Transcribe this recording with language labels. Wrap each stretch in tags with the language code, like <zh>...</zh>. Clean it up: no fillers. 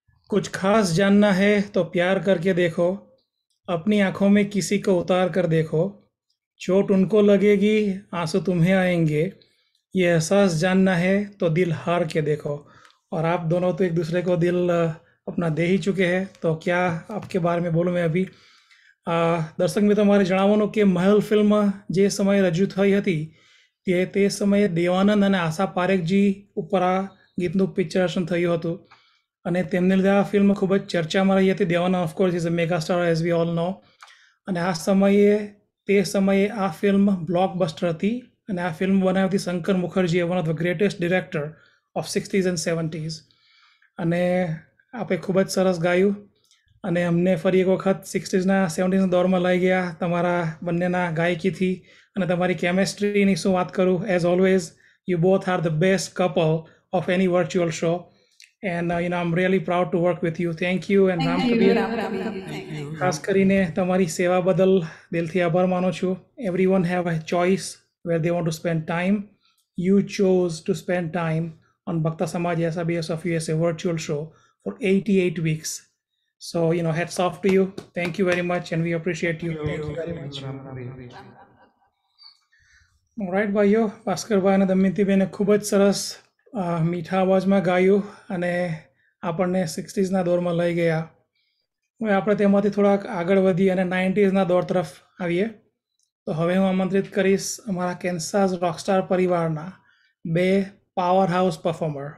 <hi>कुछ खास जानना है तो प्यार करके देखो, अपनी आंखों में किसी को उतार कर देखो, चोट उनको लगेगी आंसू तुम्हें आएंगे, ये एहसास जानना है तो दिल हार के देखो। और आप दोनों तो एक दूसरे को दिल अपना दे ही चुके हैं, तो क्या आपके बारे में बोलूँ मैं अभी।</hi> <gu>દર્શક મિત્રો મારે જણાવવાનું કે મહેલ ફિલ્મ જે સમયે રજૂ થઈ હતી તે સમયે દેવાનંદ અને આશા પારેખજી ઉપર આ ગીતનું પિક્ચરેશન થયું હતું અને તેમને લીધે આ ફિલ્મ ખૂબ જ ચર્ચામાં રહી હતી. Devanand</gu> <en>of course is a mega star as we all know,</en> <gu>અને આ સમયે તે સમયે આ ફિલ્મ બ્લોકબસ્ટર હતી અને આ ફિલ્મ બનાવી હતી Shankar મુખર્જીએ,</gu> <en>One of the greatest director of 60s and 70s.</en> <gu>અને આપે ખૂબ જ સરસ ગાયું અને અમને ફરી એક વખત 60sના 70sના દોરમાં લઈ ગયા તમારા બંનેના ગાયકીથી અને તમારી કેમેસ્ટ્રીની શું વાત કરું.</gu> <en>As always you both are the best couple of any virtual show, and you know I am really proud to work with you. Thank you.</en> <gu>And Ram Kabir, ખાસ કરીને તમારી સેવા બદલ દિલથી આભાર માનું છું.</gu> <en>Everyone have a choice where they want to spend time. You chose to spend time on Bhakt Samaj SBS of USA virtual show for 88 weeks. So, you know, hats off to you. Thank you very much, and we appreciate you. Thank you very much. All right,</en> <gu>ભાઈઓ, ભાસ્કરભાઈ અને દમયંતીબેને ખૂબ જ સરસ મીઠા અવાજમાં ગાયું અને આપણને 60sના દોરમાં લઈ ગયા. હવે આપણે તેમાંથી થોડાક આગળ વધી અને 90sના દોર તરફ આવીએ. તો હવે હું આમંત્રિત કરીશ અમારા કેન્સાસ રોકસ્ટાર પરિવારના 2 પાવર હાઉસ પરફોર્મર.</gu>